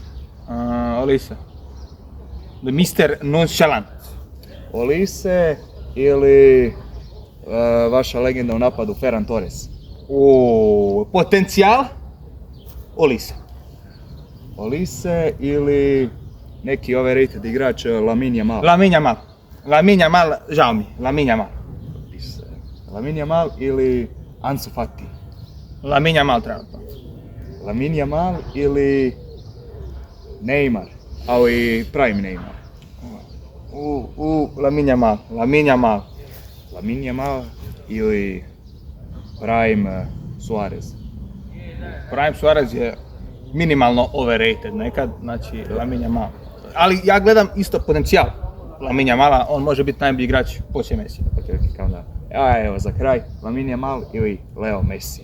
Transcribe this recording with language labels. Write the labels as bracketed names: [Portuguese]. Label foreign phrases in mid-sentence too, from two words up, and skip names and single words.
[English] Olise. The Mr. Nonchalant. [Croatian] Olise ili vaša legenda u napadu Ferran Torres? Potencijal? Olise. Olise ili neki overrated igrač Lamine Yamal? Lamine Yamal, žao mi. Lamine Yamal ili Ansu Fati? Lamine Yamal trenutno. Lamine Yamal ili Neymar, ali i prime Neymar? Lamine Yamal. Lamine Yamal ili prime Suarez? Prime Suarez je minimalno overrated nekad, znači Lamine Yamal. Ali ja gledam isto potencijal Lamine Yamala, on može biti najbolji igrač poslije Messi. Ok, kao da. Evo za kraj, Lamine Yamal ili Leo Messi?